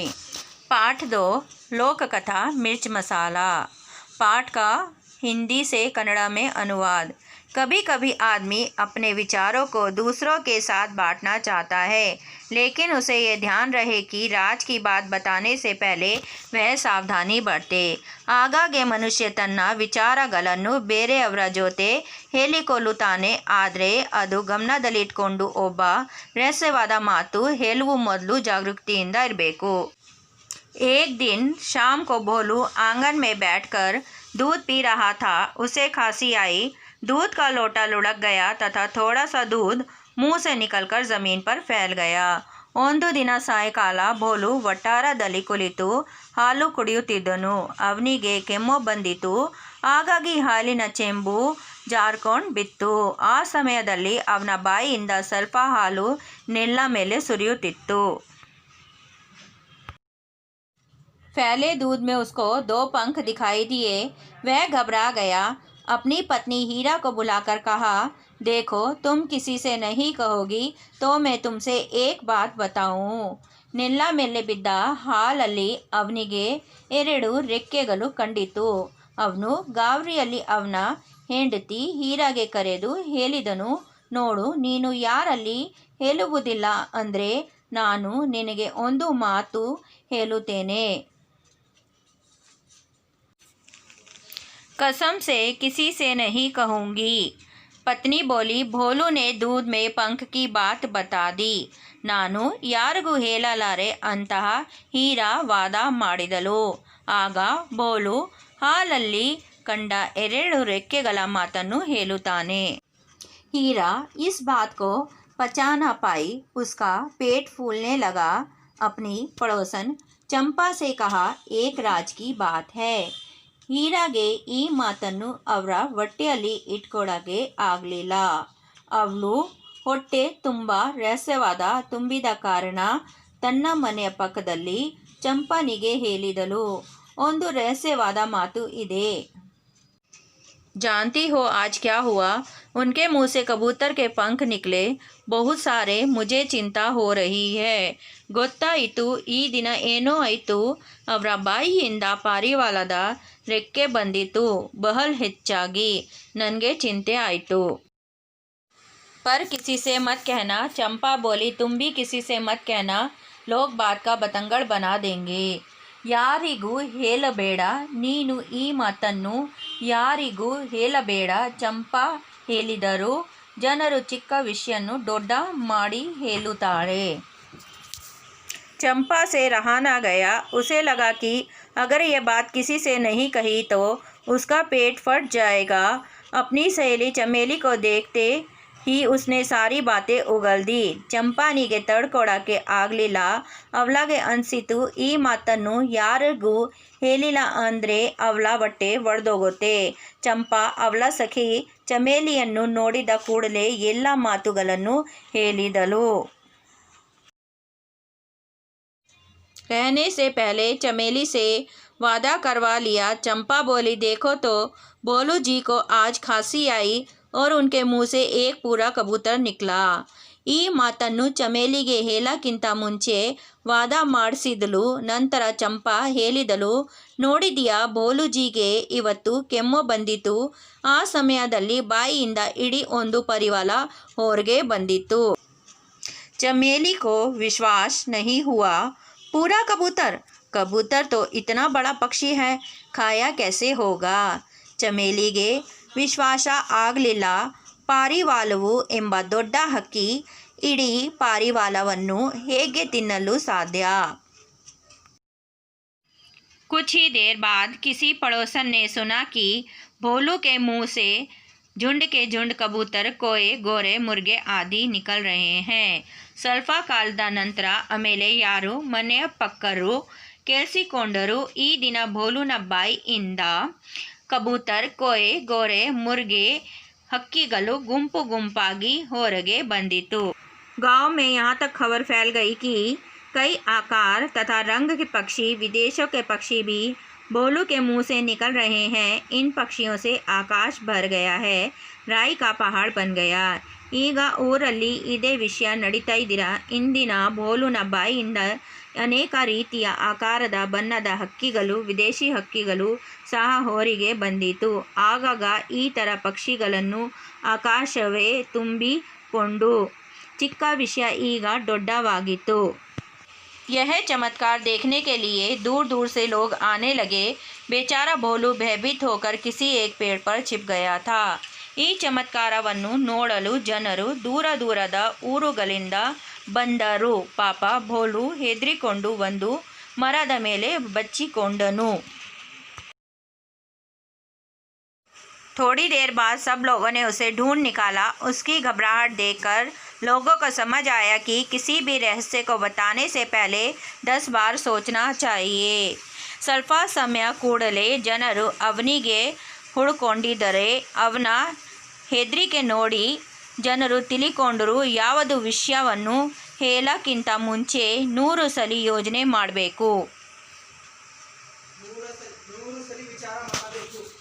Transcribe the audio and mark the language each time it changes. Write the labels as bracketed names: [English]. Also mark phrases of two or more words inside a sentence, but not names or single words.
[Hindi] पाठ 2 लोक कथा मिर्च मसाला। पाठ का हिंदी से कन्नड़ा में अनुवाद। कभी कभी आदमी अपने विचारों को दूसरों के साथ बांटना चाहता है, लेकिन उसे ये ध्यान रहे कि राज की बात बताने से पहले वह सावधानी बरते। [Kannada] ಆಗಾಗ್ಗೆ ಮನುಷ್ಯ ತನ್ನ ವಿಚಾರಗಳನ್ನು ಬೇರೆಯವರ ಜೊತೆ ಹೇಳಿಕೊಳ್ಳುತ್ತಾನೆ, ಆದರೆ ಅದು ಗಮನದಲ್ಲಿಟ್ಕೊಂಡು ಒಬ್ಬ ರಹಸ್ಯವಾದ ಮಾತು ಹೇಳುವ ಮೊದಲು ಜಾಗರೂಕತೆಯಿಂದ ಇರಬೇಕು। [Hindi] एक दिन शाम को भोलू आंगन में बैठकर दूध पी रहा था। उसे खांसी आई। दूध का लोटा लुढ़क गया तथा थोड़ा सा दूध मुंह से निकलकर ज़मीन पर फैल गया। [Kannada] ಒಂದು ದಿನ ಸಾಯಂಕಾಲ ಭೋಲು ವಠಾರದಲ್ಲಿ ಕುಳಿತು ಹಾಲು ಕುಡಿಯುತ್ತಿದ್ದನು। ಅವನಿಗೆ ಕೆಮ್ಮು ಬಂದಿತು, ಹಾಗಾಗಿ ಹಾಲಿನ ಚೆಂಬು ಜಾರ್ಕೊಂಡು ಬಿತ್ತು। ಆ ಸಮಯದಲ್ಲಿ ಅವನ ಬಾಯಿಯಿಂದ ಸ್ವಲ್ಪ ಹಾಲು ನೆಲ ಮೇಲೆ ಸುರಿಯುತ್ತಿತ್ತು। [Hindi] फैले दूध में उसको 2 पंख दिखाई दिए। वह घबरा गया। अपनी पत्नी हीरा को बुलाकर कहा, देखो, तुम किसी से नहीं कहोगी तो मैं तुमसे एक बात बताऊं। [Kannada] ನೆಲ ಮೇಲೆ ಬಿದ್ದ ಹಾಲಲ್ಲಿ ಅವನಿಗೆ 2 ರೆಕ್ಕೆಗಳು ಕಂಡಿತು। ಅವನು ಗಾಬರಿಯಲ್ಲಿ ಅವನ ಹೆಂಡತಿ ಹೀರಾಗೆ ಕರೆದು ಹೇಳಿದನು, ನೋಡು, ನೀನು ಯಾರಲ್ಲಿ ಹೇಳುವುದಿಲ್ಲ ಅಂದರೆ ನಾನು ನಿನಗೆ ಒಂದು ಮಾತು ಹೇಳುತ್ತೇನೆ। [Hindi] कसम से किसी से नहीं कहूँगी। पत्नी बोली। भोलू ने दूध में पंख की बात बता दी। [Kannada] ನಾನು ಯಾರಿಗೂ ಹೇಳಲಾರೆ ಅಂತಹ ಹೀರಾ ವಾದ ಮಾಡಿದಳು। ಆಗ ಭೋಲು ಹಾಲಲ್ಲಿ ಕಂಡ 2 ರೆಕ್ಕೆಗಳ ಮಾತನ್ನು ಹೇಳುತ್ತಾನೆ। [Hindi] हीरा इस बात को पचा न पाई। उसका पेट फूलने लगा। अपनी पड़ोसन चंपा से कहा, एक राज की बात है। [Kannada] ಹೀರಾಗೆ ಈ ಮಾತನ್ನು ಅವರ ಹೊಟ್ಟೆಯಲ್ಲಿ ಇಟ್ಕೊಳ್ಳೋಕ್ಕೆ ಆಗಲಿಲ್ಲ। ಅವಳು ಹೊಟ್ಟೆ ತುಂಬ ರಹಸ್ಯವಾದ ತುಂಬಿದ ಕಾರಣ ತನ್ನ ಮನೆಯ ಪಕ್ಕದಲ್ಲಿ ಚಂಪನಿಗೆ ಹೇಳಿದಳು, ಒಂದು ರಹಸ್ಯವಾದ ಮಾತು ಇದೆ। [Hindi] जानती हो आज क्या हुआ? उनके मुंह से कबूतर के पंख निकले। बहुत सारे मुझे चिंता हो रही है। [Kannada] ಗೊತ್ತಾಯಿತು, ಈ ದಿನ ಏನೋ ಆಯಿತು। ಅವರ ಬಾಯಿಯಿಂದ ಪಾರಿವಾಳದ ರೆಕ್ಕೆ ಬಂದಿತು। ಬಹಳ ಹೆಚ್ಚಾಗಿ ನನಗೆ ಚಿಂತೆ ಆಯಿತು। [Hindi] पर किसी से मत कहना। चंपा बोली, तुम भी किसी से मत कहना, लोग बात का बतंगड़ बना देंगे। [Kannada] ಯಾರಿಗೂ ಹೇಳಬೇಡ, ನೀನು ಈ ಮಾತನ್ನು ಯಾರಿಗೂ ಹೇಳಬೇಡ, ಚಂಪಾ ಹೇಳಿದರು। ಜನರು ಚಿಕ್ಕ ವಿಷಯನ್ನು ದೊಡ್ಡ ಮಾಡಿ ಹೇಳುತ್ತಾರೆ। [Hindi] चंपा से रहा न गया। उसे लगा कि अगर यह बात किसी से नहीं कही तो उसका पेट फट जाएगा। अपनी सहेली चमेली को देखते ही उसने सारी बातें उगल दी। [Kannada] ಚಂಪಾನಿಗೆ ತಡ್ಕೊಳಕ್ಕೆ ಆಗಲಿಲ್ಲ। ಅವಳಿಗೆ ಅನಿಸಿತು, ಈ ಮಾತನ್ನು ಯಾರಿಗೂ ಹೇಳಿಲ್ಲ ಅಂದರೆ ಅವಳ ಹೊಟ್ಟೆ ಒಡೆದೋಗುತ್ತೆ। ಚಂಪಾ ಅವಳ ಸಖಿ ಚಮೇಲಿಯನ್ನು ನೋಡಿದ ಕೂಡಲೇ ಎಲ್ಲ ಮಾತುಗಳನ್ನು ಹೇಳಿದಳು। [Hindi] रहने से पहले चमेली से वादा करवा लिया। चंपा बोली, देखो तो, भोलू जी को आज खांसी आई और उनके मुंह से एक पूरा कबूतर निकला। [Kannada] ಈ ಮಾತನ್ನು ಚಮೇಲಿಗೆ ಹೇಳಕ್ಕಿಂತ ಮುಂಚೆ ವಾದ ಮಾಡಿಸಿದಳು। ನಂತರ ಚಂಪಾ ಹೇಳಿದಳು, ನೋಡಿದೆಯಾ, ಭೋಲುಜಿಗೆ ಇವತ್ತು ಕೆಮ್ಮು ಬಂದಿತು। ಆ ಸಮಯದಲ್ಲಿ ಬಾಯಿಯಿಂದ ಇಡೀ ಒಂದು ಪರಿವಾಳ ಹೊರಗೆ ಬಂದಿತ್ತು। [Hindi] चमेली को विश्वास नहीं हुआ। पूरा कबूतर? कबूतर तो इतना बड़ा पक्षी है, खाया कैसे होगा? [Kannada] ಚಮೇಲಿಗೆ ವಿಶ್ವಾಸ ಆಗಲಿಲ್ಲ। ಪಾರಿವಾಳವು ಎಂಬ ದೊಡ್ಡ ಹಕ್ಕಿ ಇಡೀ ಪಾರಿವಾಳವನ್ನು ಹೇಗೆ ತಿನ್ನಲು ಸಾಧ್ಯ? [Hindi] कुछ ही देर बाद किसी पड़ोसन ने सुना कि भोलू के मुंह से झुंड के झुंड कबूतर, कोए, गोरे, मुर्गे आदि निकल रहे हैं। [Kannada] ಸ್ವಲ್ಪ ಕಾಲದ ನಂತರ ಆಮೇಲೆ ಯಾರು ಮನೆಯ ಪಕ್ಕರು ಕೇಳಿಸಿಕೊಂಡರು, ಈ ದಿನ ಭೋಲುನ ಬಾಯಿಯಿಂದ [Hindi] कबूतर, कोए, गोरे, मुर्गे [Kannada] ಹಕ್ಕಿಗಳು ಗುಂಪು ಗುಂಪಾಗಿ ಹೊರಗೆ ಬಂದಿತು। [Hindi] गांव में यहाँ तक खबर फैल गई कि कई आकार तथा रंग के पक्षी, विदेशों के पक्षी भी भोलू के मुंह से निकल रहे हैं। इन पक्षियों से आकाश भर गया है। राई का पहाड़ बन गया। [Kannada] ಈಗ ಊರಲ್ಲಿ ಇದೇ ವಿಷಯ ನಡೀತಾ ಇದ್ದೀರಾ. ಇಂದಿನ ಭೋಲುನ ಬಾಯಿಯಿಂದ ಅನೇಕ ರೀತಿಯ ಆಕಾರದ ಬಣ್ಣದ ಹಕ್ಕಿಗಳು, ವಿದೇಶಿ ಹಕ್ಕಿಗಳು ಸಹ ಹೊರಗೆ ಬಂದಿತು. ಆಗಾಗ ಈ ಥರ ಪಕ್ಷಿಗಳನ್ನು ಆಕಾಶವೇ ತುಂಬಿಕೊಂಡು ಚಿಕ್ಕ ವಿಷಯ ಈಗ ದೊಡ್ಡವಾಗಿತ್ತು. [Hindi] यह चमत्कार देखने के लिए दूर दूर से लोग आने लगे. बेचारा भोलू भयभीत होकर किसी एक पेड़ पर छिप गया था. [Kannada] ಈ ಚಮತ್ಕಾರವನ್ನು ನೋಡಲು ಜನರು ದೂರ ದೂರದ ಊರುಗಳಿಂದ ಬಂದರು. ಪಾಪ ಭೋಲು ಹೆದರಿಕೊಂಡು ಒಂದು ಮರದ ಮೇಲೆ ಬಚ್ಚಿಕೊಂಡನು. [Hindi] थोड़ी देर बाद सब लोगों ने उसे ढूंढ निकाला. उसकी घबराहट देखकर लोगों को समझ आया कि किसी भी रहस्य को बताने से पहले 10 बार सोचना चाहिए. [Kannada] ಸ್ವಲ್ಪ ಸಮಯ ಕೂಡಲೇ ಜನರು ಅವನಿಗೆ ಹುಡುಕೊಂಡಿದ್ದರೆ ಅವನ ಹೆದರಿಕೆ ನೋಡಿ ಜನರು ತಿಳಿಕೊಂಡರು ಯಾವುದು ವಿಷಯವನ್ನು ಹೇಳಕ್ಕಿಂತ ಮುಂಚೆ 100 ಸಲ ಯೋಚನೆ ಮಾಡಬೇಕು.